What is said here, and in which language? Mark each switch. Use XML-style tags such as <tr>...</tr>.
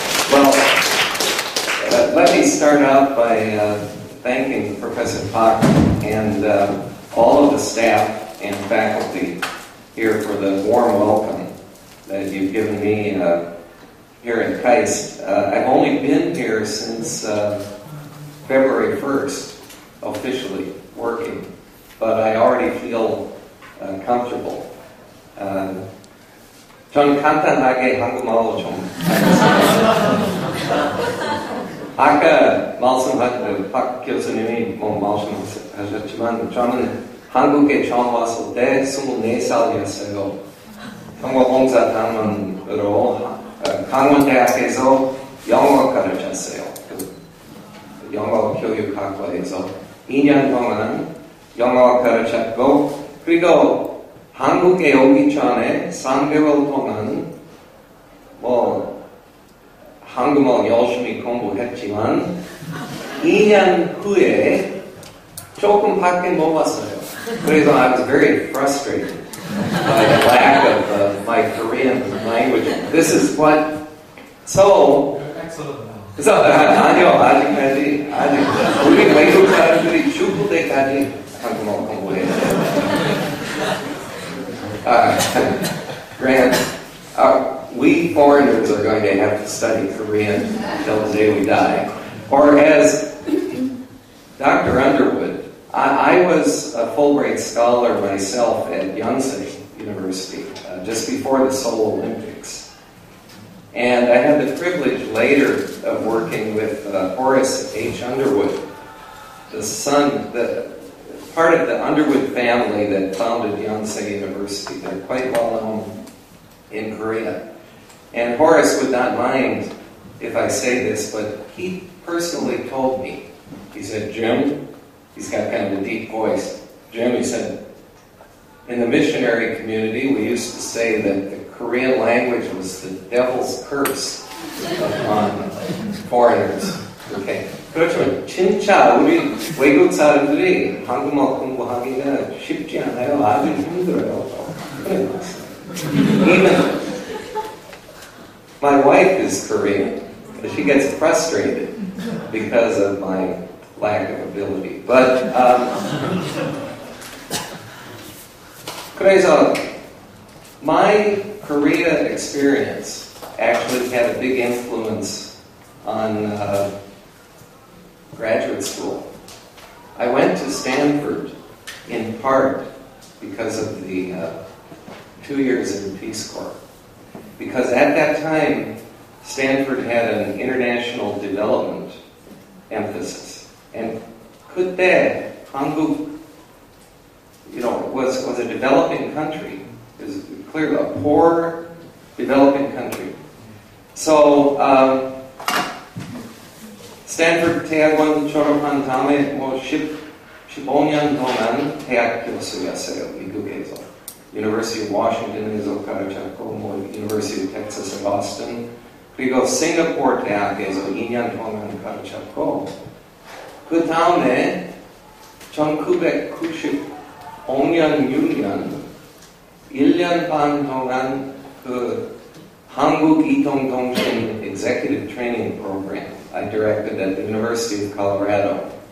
<en>Well, let me start out by thanking Professor Pak and all of the staff and faculty here for the warm welcome that you've given me here in KAIST. I've only been here since February 1st, officially working, but I already feel comfortable.</en> <ko>전 간단하게 한국말로 좀 아까 말씀하신 박 교수님이 말씀하셨지만 저는 한국에 처음 왔을 때 24살이었어요. 평화봉사단원으로 강원대학에서 영어 가르쳤어요. 영어 교육학과에서 2년 동안 영어 가르쳤고, 그리고 한국에 오기 전에 3개월 동안 한국말 열심히 공부했지만 2년 후에 조금밖에 못 왔어요. 그래서</ko> <en>I was very frustrated by the lack of my Korean language. This is what</en> <ko>아니요, 아직까지 우리 외국 사람들이 죽을 때까지 한국말 공부해야 돼요.</ko> <en>Grant, we foreigners are going to have to study Korean until the day we die. Or as Dr. Underwood, I was a Fulbright scholar myself at Yonsei University just before the Seoul Olympics. And I had the privilege later of working with Horace H. Underwood, the son, part of the Underwood family that founded Yonsei University. They're quite well known in Korea. And Horace would not mind if I say this, but he personally told me, he said, Jim, he's got kind of a deep voice. Jim, he said, in the missionary community, we used to say that the Korean language was the devil's curse upon foreigners. Okay.</en> <ko>그렇죠. 진짜 우리 외국 사람들이 한국말 공부하기가 쉽지 않아요. 아주 힘들어요.</ko> <en>Even my wife is Korean. She gets frustrated because of my lack of ability. But</en> <ko>그래서</ko> <en>my Korea experience actually had a big influence on graduate school. I went to Stanford in part because of the 2 years in the Peace Corps. because at that time, Stanford had an international development emphasis. And</en> <ko>그때 한국,</ko> <en>was a developing country. It was clearly a poor, developing country.</en> <ko>So, 스탠퍼드 대학원 졸업한 다음에 15년 동안 대학 교수였어요, 미국에서. University of Washington에서 가르쳤고, University of Texas in Boston, 그리고 싱가포르 대학에서 2년 동안 가르쳤고, 그 다음에 1995년 6년 1년 반 동안 그 한국 이동통신 Executive Training Program</ko> <en>I directed at the University of Colorado.</en>